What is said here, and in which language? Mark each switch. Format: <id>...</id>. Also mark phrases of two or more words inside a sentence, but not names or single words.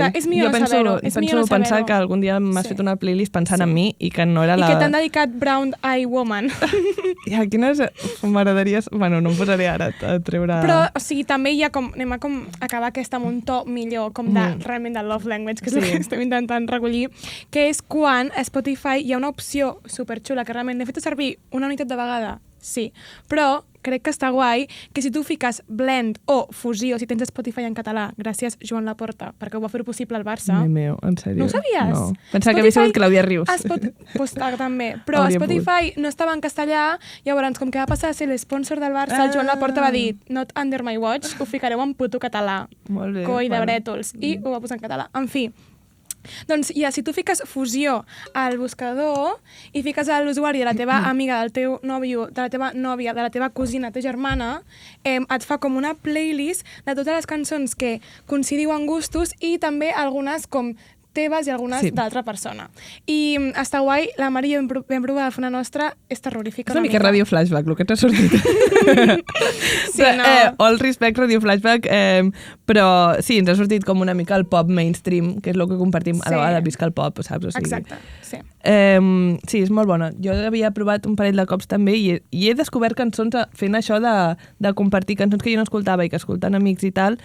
<ca>Exacte, és millor saber-ho. Penso pensar que algun dia m'has fet una playlist pensant en mi i que no era la... I que t'han dedicat Brown Eye Woman. Ja, quines m'agradaries... Bueno, no em posaré ara a treure... Però, o sigui, també hi ha com... Anem a com acabar aquesta amb un to millor, com de, realment de</ca> <en>love language,</en> <ca>que és el que estem intentant recollir, que és quan a Spotify hi ha una opció superxula que realment n'he fet servir una unitat de vegada, sí, però crec que està guai que si tu fiques blend o fusió, si tens Spotify en català, gràcies Joan Laporta, perquè ho va fer possible al Barça. Ai, meu, en sèrio? No ho sabies? No. Pensava que havia sigut Clàudia Rius. Pues també. Però Spotify no estava en castellà, llavors, com que va passar a ser l'esponsor del Barça, Joan Laporta va dir,</ca> <en>not under my watch,</en> <ca>ho ficareu en puto català. Molt bé. Coi de brètols. I ho va posar en català. En fi, doncs ja, si tu fiques fusió al buscador i fiques a l'usuari de la teva amiga, del teu nòvio, de la teva nòvia, de la teva cosina, de germana, et fa com una playlist de totes les cançons que coincidiu en gustos i també algunes com teves i algunes d'altra persona. I està guai, la Mari i jo vam provar de fer una nostra, és terrorífica. És una mica Radio Flashback, el que t'ha sortit. Sí, no.</ca> <en>All respect,</en> <ca>Radio Flashback, però sí, ens ha sortit com una mica el pop mainstream, que és el que compartim a la vegada, visca el pop, saps? O sigui, exacte, sí. Sí, és molt bona. Jo havia provat un parell de cops també i he descobert cançons fent això de compartir cançons que jo no escoltava i que escoltant amics i tal.</ca>